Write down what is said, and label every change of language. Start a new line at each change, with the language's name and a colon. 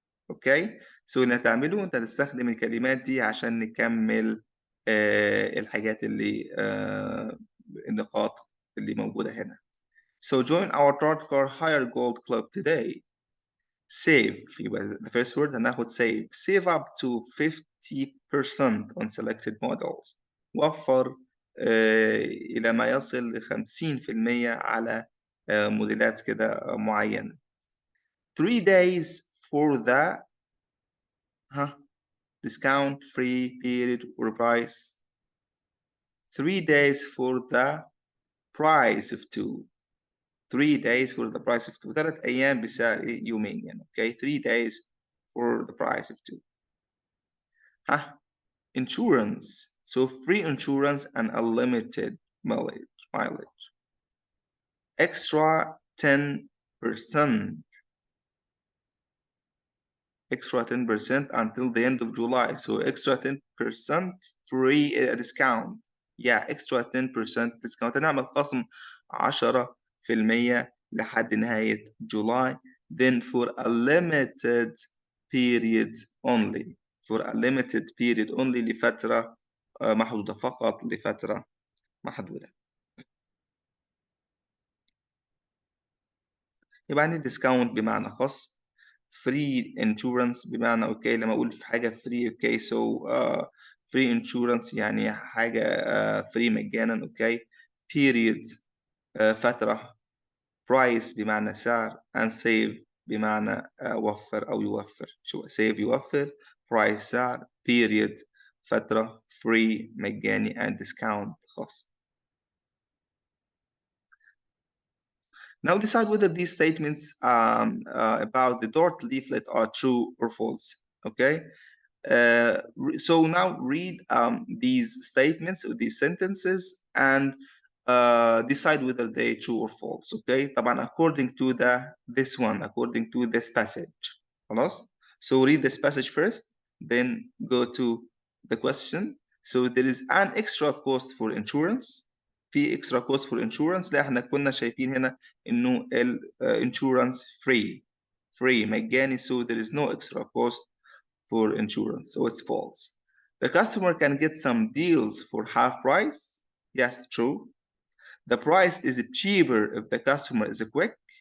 English: Okay? So
Arabic: اللي هتعمله أنت هتستخدم الكلمات دي عشان نكمل الحاجات اللي النقاط اللي موجودة هنا.
English: So join our Trotcar Higher Gold Club today. Save
Arabic: يبقى
English: the first word
Arabic: هناخد
English: save. Save up to 50% on selected models.
Arabic: وفر إلى ما يصل ل 50% على موديلات كده معينة.
English: 3 days for the discount, free, period, or price. 3 days for the price of 2. 3 days for the price of 2.
Arabic: 3 أيام بسعر يومين يعني.
English: Okay, 3 days for the price of 2. Insurance. So free insurance and unlimited mileage. Extra 10%. Extra 10% until the end of July. So extra 10% free discount. Yeah, extra 10% discount.
Arabic: هنعمل خصم 10% لحد نهاية July.
English: Then for a limited period only. For a limited period only
Arabic: لفترة محدودة، فقط لفترة محدودة. يبقى عندي discount بمعنى خصم،
English: free insurance
Arabic: بمعنى اوكي لما اقول في حاجة free اوكي so free insurance يعني حاجة free مجانا اوكي. period فترة، price بمعنى سعر،
English: and save
Arabic: بمعنى وفر أو يوفر. شو save يوفر، price سعر، period فترة، free مجاني،
English: and discount
Arabic: خاص.
English: Now decide whether these statements about the dot leaflet are true or false. Okay. So now read these statements or these sentences and decide whether they true or false. Okay.
Arabic: طبعا
English: according to this one, according to this passage.
Arabic: خلاص.
English: So read this passage first, then go to the question. So there is an extra cost for insurance.
Arabic: في
English: extra cost for insurance.
Arabic: لا احنا كنا شايفين هنا إنه insurance free مجاني.
English: So there is no extra cost for insurance. So it's false. The customer can get some deals for half price. Yes, true. The price is cheaper if the customer is quick.